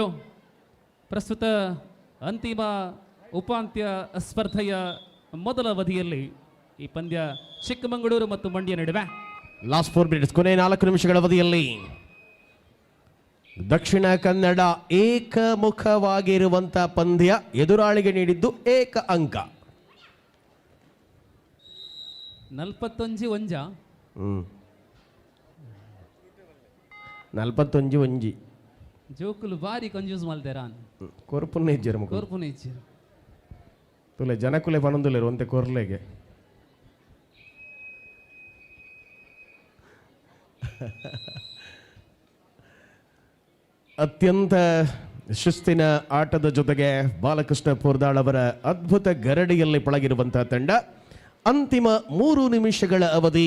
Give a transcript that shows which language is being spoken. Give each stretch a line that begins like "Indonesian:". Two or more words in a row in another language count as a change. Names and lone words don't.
Kannada: ಪ್ರಸ್ತುತ ಅಂತಿಮ ಉಪಾಂತ್ಯ ಸ್ಪರ್ಧೆಯ ಮೊದಲ ಅವಧಿಯಲ್ಲಿ ಈ ಪಂದ್ಯ ಚಿಕ್ಕಮಗಳೂರು ಮತ್ತು ಮಂಡ್ಯ ನಡುವೆ.
English: last 4 minutes,
Kannada: ಕೊನೆ 4 ನಿಮಿಷಗಳ ಅವಧಿಯಲ್ಲಿ ದಕ್ಷಿಣ ಕನ್ನಡ ಏಕಮುಖವಾಗಿರುವಂಥ ಪಂದ್ಯ, ಎದುರಾಳಿಗೆ ನೀಡಿದ್ದು ಏಕ ಅಂಕ. 41 41
Tulu: ಜೋಕುಲು ಬಾರಿ ಕಂಜೂಸ್ ಮಲ್ದೇರ ಕೊರ್ಪುನ್ನೇ ಇಜ್ಜರು ಕೋರ್ಪುನ ಇಚ್ಚಿರು ತುಲೆ ಜನಕುಲೆ ಪಣಂದುಲೇರು ಒಂತೆ ಕೊರ್ಲೆಗೆ.
Kannada: ಅತ್ಯಂತ ಶಿಸ್ತಿನ ಆಟದ ಜೊತೆಗೆ ಬಾಲಕೃಷ್ಣ ಪೋರ್ದಾಳ್ ಅವರ ಅದ್ಭುತ ಗರಡಿಯಲ್ಲಿ ಪಳಗಿರುವಂತಹ ತಂಡ. ಅಂತಿಮ 3 ನಿಮಿಷಗಳ ಅವಧಿ.